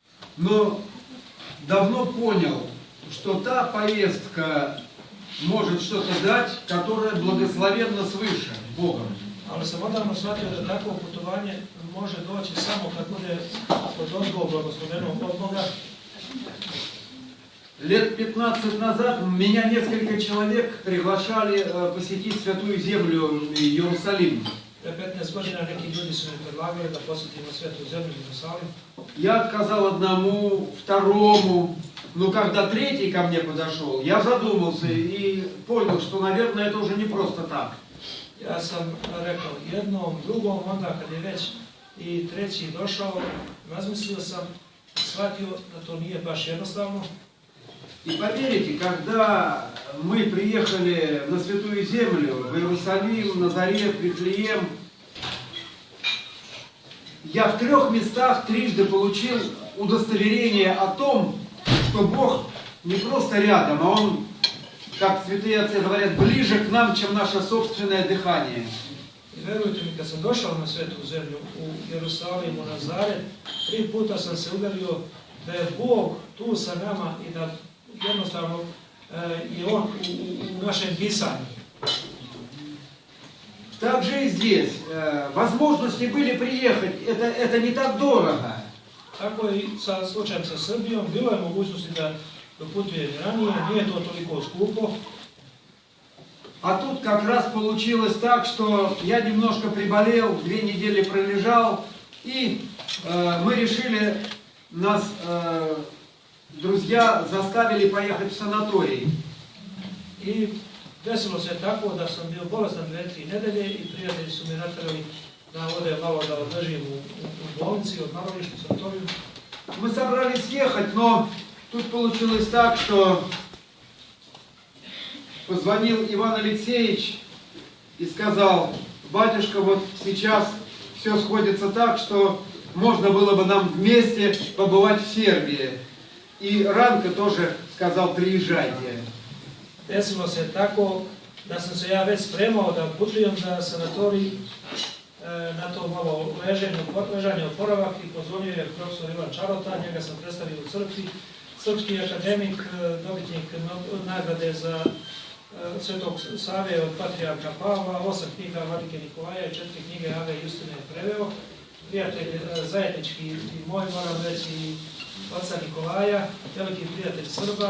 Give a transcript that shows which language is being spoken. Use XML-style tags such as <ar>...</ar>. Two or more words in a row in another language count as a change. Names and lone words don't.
<ru>но давно понял, что та поездка может что-то дать, которое благословенно свыше, Богом.</ru> <sr>Ali sam odavno shvatio da takvo putovanje može doći samo kad bude pod odgovor blagosloveno od Boga.</sr> <ru>Лет 15 назад меня несколько человек приглашали посетить Святую Землю Иерусалим.</ru> <sr>15 godina neki ljudi su mi predlagali da posjetimo Svetu zemlju Jerusalim.</sr> <ru>Я отказал одному, второму, но когда третий ко мне подошел, я задумался и понял, что, наверное, это уже не просто так.</ru> <sr>Ja sam rekao jednom, drugom, onda kad je već i treći došao, razmislio sam, shvatio da to nije baš jednostavno.</sr> <ru>И поверите, когда мы приехали на Святую Землю, в Иерусалим, Назарет, Вифлеем, я в 3 местах трижды получил удостоверение о том, что Бог не просто рядом, а Он, как святые отцы говорят, ближе к нам, чем наше собственное дыхание.</ru> <sr>I verujte mi, kad sam došao na Svetu zemlju u Jerusalim, u Nazaret, 3 puta sam se uverio da je Bog tu sa nama i da jednostavno je On u našem pisanju.</sr> <ru>Также и здесь. Возможности были приехать, это не так дорого.</ru> <sr>Tako i sa slučajem sa Srbijom, bilo je mogućnosti da putujem ranije, nije to toliko skupo.</sr> <ru>А тут как раз получилось так, что я немножко приболел, 2 недели пролежал, и мы решили, нас друзья заставили поехать в санаторий.</ru> <sr>I desilo se tako da sam bio bolestan 2-3 nedelje i prijatelji su mi naterali da odem malo da odležim u bolnici, odmaralištu, sanatoriju.</sr> <ru>Мы собрались ехать, но тут получилось так, что позвонил Иван Алексеевич и сказал: батюшка, вот сейчас все сходится так, что можно было бы нам вместе побывать в Сербии. И Ранка тоже сказал: приезжайте.</ru> <sr>Desilo se tako da sam se ja već spremao da putujem za sanatorij na to malo ležanje oporavak i pozvonio je profesor Ivan Čarota, njega sam predstavio u crkvi, srpski akademik, dobitnik nagrade za Svetog Save od patrijarha Pavla, 8 knjiga Vladike Nikolaja i 4 knjige Ave Justine je preveo, prijatelj zajednički i moj, moram reći, i oca Nikolaja, veliki prijatelj Srba.</sr>